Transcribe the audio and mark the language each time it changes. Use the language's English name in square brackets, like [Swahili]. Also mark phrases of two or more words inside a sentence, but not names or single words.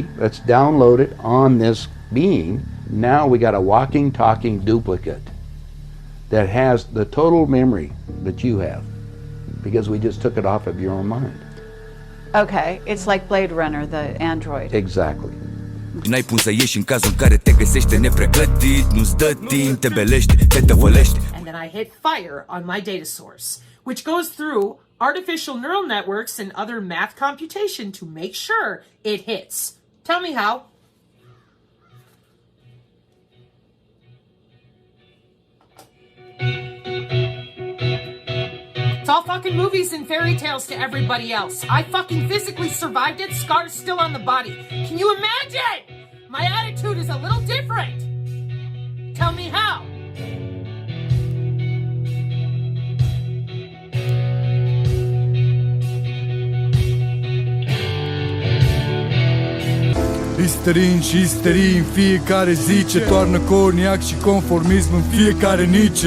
[English] Let's download it on this being. Now we got a walking, talking duplicate that has the total memory that you have because we just took it off of your own mind. Okay, it's like Blade Runner, the android. Exactly. [Romanian] N-ai cum să ieși în cazul în care te găsește nepregătit, nu-ți dă timp, te belește, te tăvălește. [English] And then I hit fire on my data source, which goes through artificial neural networks and other math computation to make sure it hits. Tell me how. It's all fucking movies and fairy tales to everybody else. I fucking physically survived it, scars still on the body. Can you imagine? My attitude is a little different. Tell me how. [Romanian] Isterin și isterii în fiecare zi, ce toarnă coniac și conformism în fiecare nice.